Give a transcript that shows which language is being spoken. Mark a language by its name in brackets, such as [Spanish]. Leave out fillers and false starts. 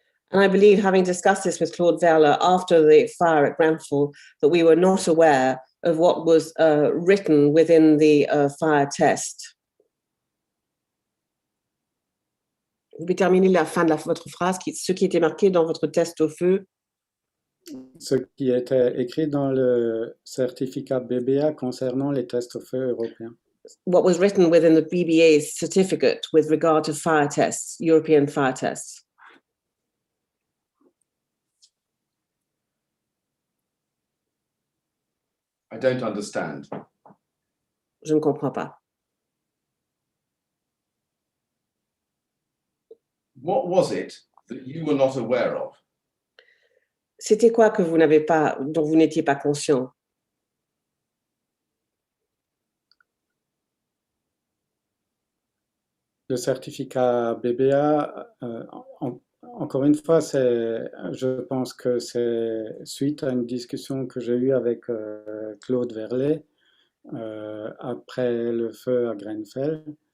[English] And I believe, having discussed this with Claude Velle after the fire at Grenfell, that we were not aware of what was written within the fire test. [French] Vous pouvez terminer la fin de votre phrase, ce qui était marqué dans votre test au feu. Ce qui était écrit dans le certificat BBA concernant les tests au feu européens. [English] What was written within the BBA certificate with regard to fire tests, European fire tests. I don't understand. [French] Je ne comprends pas. [English] What was it that you were not aware of? [French] C'était quoi que dont vous n'étiez pas conscient? Le certificat BBA, encore une fois, je pense que c'est suite à une discussion que j'ai eue avec Claude Velle après le feu à Grenfell.